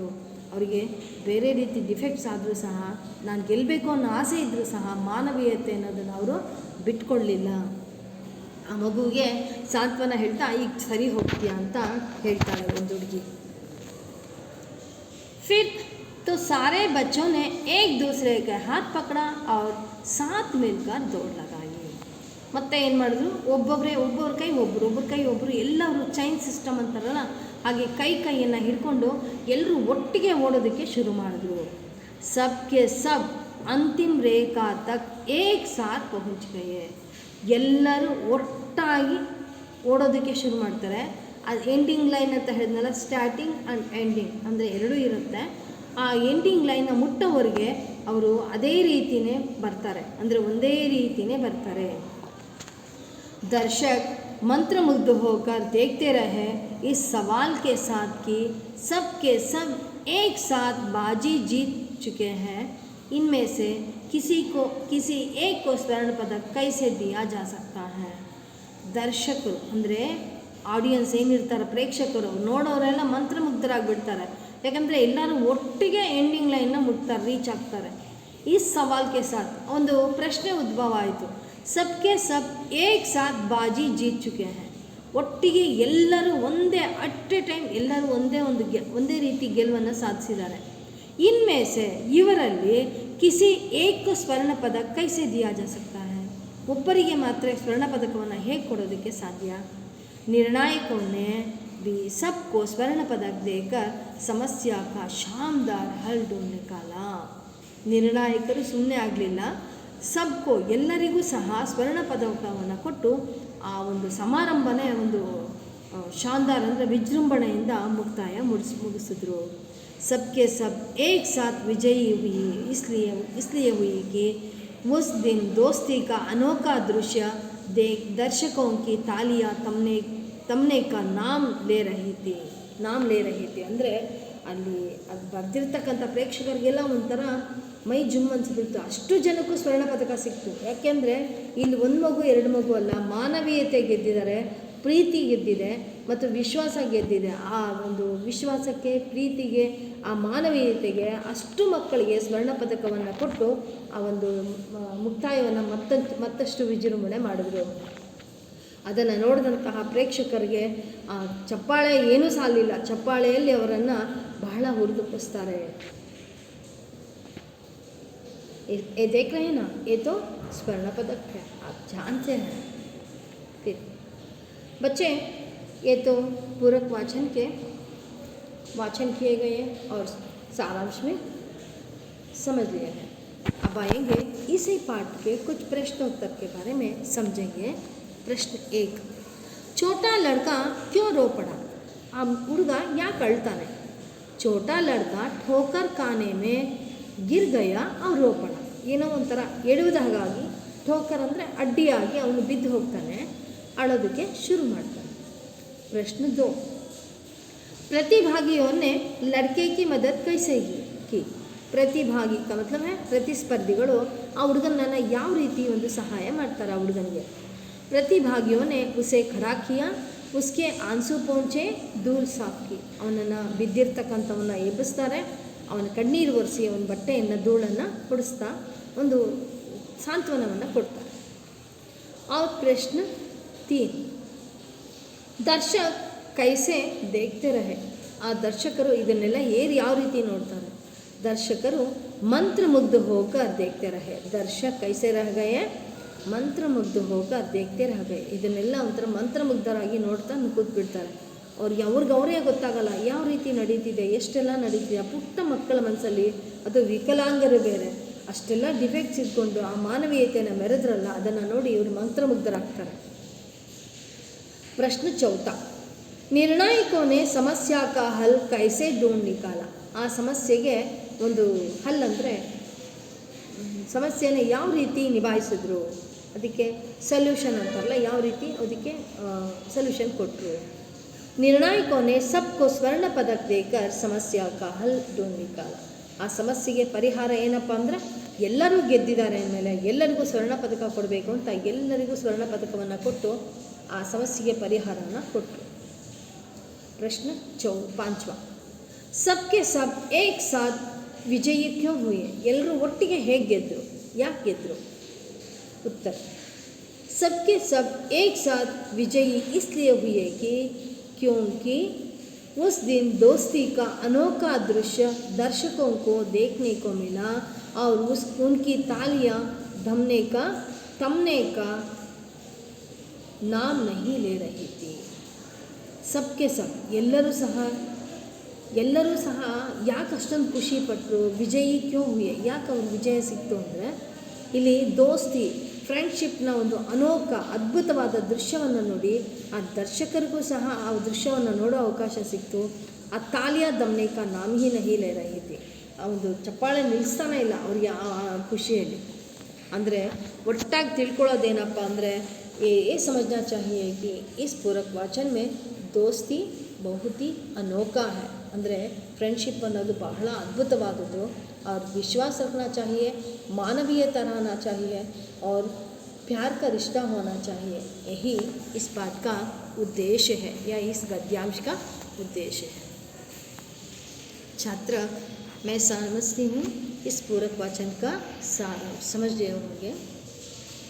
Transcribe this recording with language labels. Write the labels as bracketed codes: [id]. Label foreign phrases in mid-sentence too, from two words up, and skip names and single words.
[kn] ಅವರಿಗೆ ಬೇರೆ ರೀತಿ ಡಿಫೆಕ್ಟ್ಸ್ ಆದರೂ ಸಹ, ನಾನು ಗೆಲ್ಲಬೇಕು ಅನ್ನೋ ಆಸೆ ಇದ್ದರೂ ಸಹ ಮಾನವೀಯತೆ ಅನ್ನೋದನ್ನು ಅವರು ಬಿಟ್ಕೊಳ್ಳಲಿಲ್ಲ. ಆ ಮಗುವಿಗೆ ಸಾಂತ್ವನ ಹೇಳ್ತಾ ಈಗ ಸರಿ ಹೋಗ್ತೀಯಾ ಅಂತ ಹೇಳ್ತಾಳೆ ಒಂದು ಹುಡುಗಿ. [hi] ಫಿರ್ तो सारे बच्चों ने एक दूसरे के हाथ पकड़ा और साथ मिलकर दौड़ लगाई. [kn] ಮತ್ತೆ ಏನು ಮಾಡಿದ್ರು, ಒಬ್ಬೊಬ್ಬರ ಕೈ ಒಬ್ಬರು ಎಲ್ಲರೂ [en] chain system [kn] ಅಂತಾರಲ್ಲ ಹಾಗೆ ಕೈಯನ್ನು ಹಿಡ್ಕೊಂಡು ಎಲ್ಲರೂ ಒಟ್ಟಿಗೆ ಓಡೋದಕ್ಕೆ ಶುರು ಮಾಡಿದ್ರು. [hi] सबके सब अंतिम रेखा तक एक साथ पहुंच गए, [kn] ಎಲ್ಲರೂ ಒಟ್ಟಾಗಿ ಓಡೋದಕ್ಕೆ ಶುರು ಮಾಡ್ತಾರೆ. ಅದು [en] ending line [kn] ಅಂತ ಹೇಳಿದ್ನಲ್ಲ, [en] starting and ending [kn] ಅಂದರೆ ಎರಡೂ ಇರುತ್ತೆ. ಆ [en] ending line [kn] ಮುಟ್ಟೋವರೆಗೆ ಅವರು ಅದೇ ರೀತಿಯೇ ಬರ್ತಾರೆ, ಅಂದರೆ ಒಂದೇ ರೀತಿಯೇ ಬರ್ತಾರೆ. [hi] दर्शक मंत्रमुग्ध होकर देखते रहे इस सवाल के साथ कि सब के सब एक साथ बाजी जीत चुके हैं, इनमें से किसी एक को स्वर्ण पदक कैसे दिया जा सकता है. [kn] ದರ್ಶಕರು ಅಂದರೆ ಆಡಿಯನ್ಸ್ ಏನಿರ್ತಾರೆ, ಪ್ರೇಕ್ಷಕರು ನೋಡೋರೆಲ್ಲ ಮಂತ್ರಮುಗ್ಧರಾಗಿಬಿಡ್ತಾರೆ. ಯಾಕಂದರೆ ಎಲ್ಲರೂ ಒಟ್ಟಿಗೆ [en] ending line [kn] ಮುಟ್ತಾರೆ, ರೀಚ್ ಆಗ್ತಾರೆ. ಈ ಸವಾಲ್ಗೆ ಸಾಥ್ ಒಂದು ಪ್ರಶ್ನೆ ಉದ್ಭವ ಆಯಿತು. [hi] सबके सब एक साथ बाजी जीत चुके हैं. [kn] ಒಟ್ಟಿಗೆ ಎಲ್ಲರೂ ಒಂದೇ [en] at a time [kn] ಎಲ್ಲರೂ ಒಂದೇ ರೀತಿ ಗೆಲುವನ್ನು ಸಾಧಿಸಿದ್ದಾರೆ. [hi] इनमें से ಇವರಲ್ಲಿ किसी एक स्वर्ण पदक कैसे दिया जा सकता है. [kn] ಒಬ್ಬರಿಗೆ ಮಾತ್ರ ಸ್ವರ್ಣ ಪದಕವನ್ನು ಹೇಗೆ ಕೊಡೋದಕ್ಕೆ ಸಾಧ್ಯ? [hi] निर्णायकों ने भी सबको स्वर्ण पदक देकर समस्या का शानदार हल ढूंढ निकाला. [kn] ನಿರ್ಣಾಯಕರು ಸುಮ್ಮನೆ ಆಗಲಿಲ್ಲ, ಸಬ್ಕೋ ಎಲ್ಲರಿಗೂ ಸಹ ಸ್ವರ್ಣ ಪದಕವನ್ನು ಕೊಟ್ಟು ಆ ಒಂದು ಸಮಾರಂಭನೇ ಒಂದು ಶಾನದಾರ್ ಅಂದರೆ ವಿಜೃಂಭಣೆಯಿಂದ ಮುಗಿಸಿದ್ರು. [hi] सबके सब एक साथ विजयी हुई इसलिए हुई कि उस दिन दोस्ती का अनोखा दृश्य देख दर्शकों की तालियां तमने का नाम ले रही थी [kn] ಅಂದರೆ ಅಲ್ಲಿ ಅದು ಬರೆದಿರ್ತಕ್ಕಂಥ ಪ್ರೇಕ್ಷಕರಿಗೆಲ್ಲ ಒಂಥರ ಮೈ ಜುಮ್ ಅನಿಸ್ಬಿಡ್ತು. ಅಷ್ಟು ಜನಕ್ಕೂ ಸ್ವರ್ಣ ಪದಕ ಸಿಕ್ತು. ಯಾಕೆಂದರೆ ಇಲ್ಲಿ ಒಂದು ಮಗು ಎರಡು ಮಗು ಅಲ್ಲ, ಮಾನವೀಯತೆ ಗೆದ್ದಿದ್ದಾರೆ, ಪ್ರೀತಿ ಗೆದ್ದಿದೆ ಮತ್ತು ವಿಶ್ವಾಸ ಗೆದ್ದಿದೆ. ಆ ಒಂದು ವಿಶ್ವಾಸಕ್ಕೆ, ಪ್ರೀತಿಗೆ, ಆ ಮಾನವೀಯತೆಗೆ ಅಷ್ಟು ಮಕ್ಕಳಿಗೆ ಸ್ವರ್ಣ ಪದಕವನ್ನು ಕೊಟ್ಟು ಆ ಒಂದು ಮುಕ್ತಾಯವನ್ನು ಮತ್ತಷ್ಟು ವಿಜೃಂಭಣೆ ಮಾಡಿದ್ರು. ಅದನ್ನು ನೋಡಿದಂತಹ ಪ್ರೇಕ್ಷಕರಿಗೆ ಚಪ್ಪಾಳೆ ಏನೂ ಸಾಲಿಲ್ಲ, ಚಪ್ಪಾಳೆಯಲ್ಲಿ ಅವರನ್ನು ಬಹಳ ಹುರಿದುಂಬಿಸ್ತಾರೆ. [hi] ये देख रहे हैं ना, ये तो स्वर्ण पदक है, आप जानते हैं. फिर बच्चे ये तो पूरक वाचन किए गए हैं और सारांश में समझ लिए हैं. अब आएंगे इसी पाठ के कुछ प्रश्नोत्तर के बारे में समझेंगे. प्रश्न 1, छोटा लड़का क्यों रो पड़ा? [kn] आ ಹುಡುಗ ಯಾಕೆ ಅಳ್ತಾನೆ? [hi] छोटा लड़का ठोकर खाने में गिर गया और रो पड़ा. [kn] ಏನೋ ಒಂಥರ ಎಡುವುದ ಹಾಗಾಗಿ, ठोकर ಅಂದರೆ ಅಡ್ಡಿಯಾಗಿ ಅವನು ಬಿದ್ದು ಹೋಗ್ತಾನೆ, ಅಳೋದಕ್ಕೆ ಶುರು ಮಾಡ್ತಾನೆ. [hi] प्रश्न 2, प्रतिभागियों ने लड़के की मदद कैसे की? प्रतिभागी का मतलब है [kn] ಪ್ರತಿಸ್ಪರ್ಧಿಗಳು ಆ ಹುಡುಗನನ್ನು ಯಾವ ರೀತಿ ಒಂದು ಸಹಾಯ ಮಾಡ್ತಾರೆ ಆ ಹುಡುಗನಿಗೆ. [hi] प्रतिभागियों ने उसे खड़ा किया, उसके आंसू पहुँचे दूर साफ की. [kn] ಅವನನ್ನು ಬಿದ್ದಿರ್ತಕ್ಕಂಥವನ್ನ ಎಬ್ಬಿಸ್ತಾರೆ, ಅವನ ಕಣ್ಣೀರು ಒರೆಸಿ ಅವನ ಬಟ್ಟೆಯನ್ನು ಧೂಳನ್ನು ಹೊಡಿಸ್ತಾ ಒಂದು ಸಾಂತ್ವನವನ್ನು ಕೊಡ್ತಾರೆ. [hi] और प्रश्न 3, दर्शक कैसे देखते रहे? [kn] ಆ ದರ್ಶಕರು ಇದನ್ನೆಲ್ಲ ಯಾವ ರೀತಿ ನೋಡ್ತಾರೆ? [hi] ದರ್ಶಕರು मंत्रमुग्ध होकर देखते रहे. दर्शक कैसे रह गए? मंत्रमुग्ध होकर देखते रह गए. [kn] ಇದನ್ನೆಲ್ಲ ಒಂಥರ ಮಂತ್ರಮುಗ್ಧರಾಗಿ ನೋಡ್ತಾ ಕೂತ್ಬಿಡ್ತಾರೆ. ಅವ್ರಿಗೆ ಗೊತ್ತಾಗಲ್ಲ ಯಾವ ರೀತಿ ನಡೀತಿದೆ, ಎಷ್ಟೆಲ್ಲ ನಡೀತಿದೆ. ಪುಟ್ಟ ಮಕ್ಕಳ ಮನಸ್ಸಲ್ಲಿ, ಅದು ವಿಕಲಾಂಗರು ಬೇರೆ, ಅಷ್ಟೆಲ್ಲ ಡಿಫೆಕ್ಟ್ಸ್ ಇಟ್ಕೊಂಡು ಆ ಮಾನವೀಯತೆಯನ್ನು ಮೆರೆದ್ರಲ್ಲ, ಅದನ್ನು ನೋಡಿ ಇವರು ಮಂತ್ರಮುಗ್ಧರಾಗ್ತಾರೆ. [hi] प्रश्न 4, निर्णायकों ने समस्या का हल कैसे ढूंढ निकाला? [kn] ಆ ಸಮಸ್ಯೆಗೆ ಒಂದು ಹಲ್ ಅಂದರೆ ಸಮಸ್ಯೆನ ಯಾವ ರೀತಿ ನಿಭಾಯಿಸಿದ್ರು, ಅದಕ್ಕೆ ಸೊಲ್ಯೂಷನ್ ಅಂತಾರಲ್ಲ, ಯಾವ ರೀತಿ ಅದಕ್ಕೆ ಸೊಲ್ಯೂಷನ್ ಕೊಟ್ಟರು. [hi] निर्णायकों ने सबको स्वर्ण पदक देकर समस्या का हल ढूंढ निकाला. [kn] ಆ ಸಮಸ್ಯೆಗೆ ಪರಿಹಾರ ಏನಪ್ಪ ಅಂದರೆ ಎಲ್ಲರೂ ಗೆದ್ದಿದ್ದಾರೆ ಅಂದಮೇಲೆ ಎಲ್ಲರಿಗೂ ಸ್ವರ್ಣ ಪದಕ ಕೊಡಬೇಕು ಅಂತ ಎಲ್ಲರಿಗೂ ಸ್ವರ್ಣ ಪದಕವನ್ನು ಕೊಟ್ಟು ಆ ಸಮಸ್ಯೆಗೆ ಪರಿಹಾರವನ್ನು ಕೊಟ್ಟರು. [hi] प्रश्न 5, सबके सब एक साथ विजयी क्यों हुए? [kn] ಎಲ್ಲರೂ ಒಟ್ಟಿಗೆ ಹೇಗೆ ಗೆದ್ದರು, ಯಾಕೆ ಗೆದ್ದರು? [hi] उत्तर, सबके सब एक साथ विजयी इसलिए हुए कि क्योंकि उस दिन दोस्ती का अनोखा दृश्य दर्शकों को देखने को मिला और उनकी तालियां थमने का नाम नहीं ले रही थी. सबके सब [kn] ಎಲ್ಲರೂ ಸಹ ಯಾಕೆ ಅಷ್ಟೊಂದು ಖುಷಿ ಪಟ್ಟರು? [hi] विजयी क्यों हुए, [kn] ಯಾಕೆ ಅವ್ರಿಗೆ ವಿಜಯ ಸಿಕ್ತು ಅಂದರೆ ಇಲ್ಲಿ ದೋಸ್ತಿ, ಫ್ರೆಂಡ್ಶಿಪ್ನ ಒಂದು ಅನೋಖ ಅದ್ಭುತವಾದ ದೃಶ್ಯವನ್ನು ನೋಡಿ ಆ ದರ್ಶಕರಿಗೂ ಸಹ ಆ ದೃಶ್ಯವನ್ನು ನೋಡೋ ಅವಕಾಶ ಸಿಕ್ತು. [hi] आ तालियां थमने का नाम नहीं ले रही थी. [kn] ಆ ಒಂದು ಚಪ್ಪಾಳೆ ನಿಲ್ಲಿಸ್ತಾನೆ ಇಲ್ಲ ಅವರಿಗೆ ಆ ಖುಷಿಯಲ್ಲಿ. ಅಂದರೆ ಒಟ್ಟಾಗಿ ತಿಳ್ಕೊಳ್ಳೋದೇನಪ್ಪ ಅಂದರೆ [hi] ये समझना चाहिए कि इस पूरक वाचन में दोस्ती बहुत ही अनोखा है. [kn] ಅಂದರೆ ಫ್ರೆಂಡ್ಶಿಪ್ ಅನ್ನೋದು ಬಹಳ ಅದ್ಭುತವಾದದ್ದು. [hi] और विश्वास रखना चाहिए, मानवीयता रहना चाहिए और प्यार का रिश्ता होना चाहिए. यही इस पाठ का उद्देश्य है या इस गद्यांश का उद्देश्य है. छात्र, मैं समझती हूँ इस पूरक वाचन का सार समझ रहे होंगे.